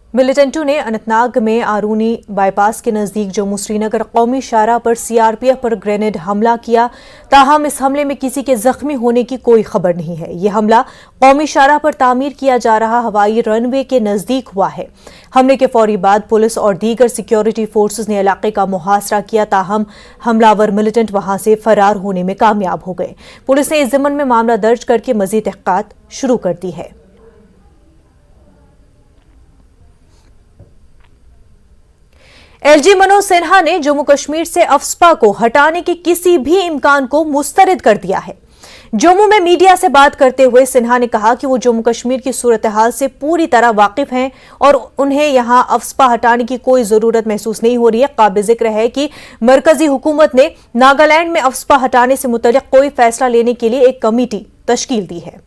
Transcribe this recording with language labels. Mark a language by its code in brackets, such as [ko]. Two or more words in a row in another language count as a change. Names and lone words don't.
[ur] ملیٹنٹوں نے اننتناگ میں آرونی بائی پاس کے نزدیک جموں سرینگر قومی شاہراہ پر CRPF پر گرینیڈ حملہ کیا. تاہم اس حملے میں کسی کے زخمی ہونے کی کوئی خبر نہیں ہے. یہ حملہ قومی شاہراہ پر تعمیر کیا جا رہا ہوائی رن وے کے نزدیک ہوا ہے. حملے کے فوری بعد پولیس اور دیگر [en] security forces [ur] نے علاقے کا محاصرہ کیا. تاہم حملہ ور ملیٹنٹ وہاں سے فرار ہونے میں کامیاب ہو گئے. پولیس نے اس ضمن میں معاملہ درج کر کے مزید تحقیقات شروع کر دی ہے. LG منوج سنہا نے جموں کشمیر سے افسپا کو ہٹانے کے کسی بھی امکان کو مسترد کر دیا ہے. جموں میں میڈیا سے بات کرتے ہوئے سنہا نے کہا کہ وہ جموں کشمیر کی صورتحال سے پوری طرح واقف ہیں اور انہیں یہاں افسپا ہٹانے کی کوئی ضرورت محسوس نہیں ہو رہی ہے. قابل ذکر ہے کہ مرکزی حکومت نے ناگالینڈ میں افسپا ہٹانے سے متعلق کوئی فیصلہ لینے کے لیے ایک کمیٹی تشکیل دی ہے.